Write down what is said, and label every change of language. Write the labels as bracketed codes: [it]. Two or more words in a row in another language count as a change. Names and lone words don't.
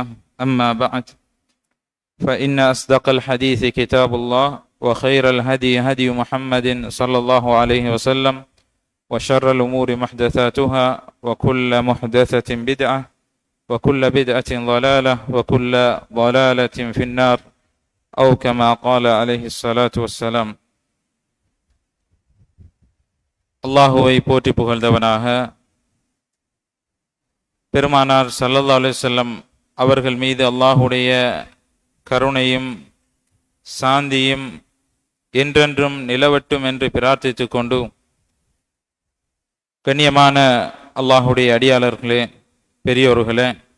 [ar] أما بعد، فإن أصدق الحديث كتاب الله وخير الهدي هدي محمد صلى الله عليه وسلم وشر الأمور محدثاتها وكل محدثة بدعة وكل بدعة ضلالة وكل ضلالة في النار أو كما قال عليه الصلاة والسلام. [ta] அல்லாஹுவை போற்றி புகழ்ந்தவனாக, பெருமானார் [ar] صلى الله عليه وسلم [ta] அவர்கள் மீது அல்லாஹுடைய கருணையும் சாந்தியும் என்றென்றும் நிலவட்டும் என்று பிரார்த்தித்து கொண்டு, கண்ணியமான அல்லாஹுடைய அடியாளர்களே, பெரியோர்களே,